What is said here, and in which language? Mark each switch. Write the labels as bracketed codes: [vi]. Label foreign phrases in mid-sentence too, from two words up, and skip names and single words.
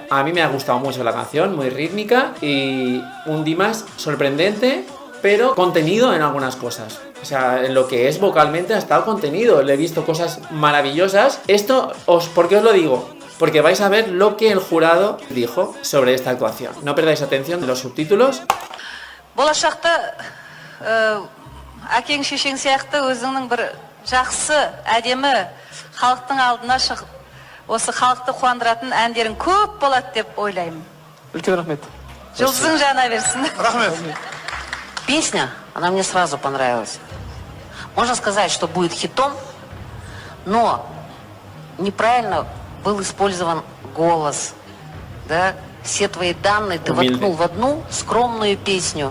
[es] A mí me ha gustado mucho la canción, muy rítmica. Y un Dimas sorprendente, pero contenido en algunas cosas. O sea, en lo que es vocalmente ha estado contenido. Le he visto cosas maravillosas. ¿Por qué os lo digo? Porque vais a ver lo que el jurado dijo sobre esta actuación. No perdáis atención de los subtítulos. [kk] Болашақта әкең шешең сияқты өзіңнің бір жақсы, әдемі халықтың алдына шығып, осы халықты қуандыратын әндерің көп болады деп ойлаймын. Үлкен рахмет. Жұлдызың жана берсін. Рахмет. [ru] Песня, она мне сразу понравилась. Можно сказать, что будет хитом, но неправильно был использован голос. Да? Все твои данные ты воткнул в одну скромную песню.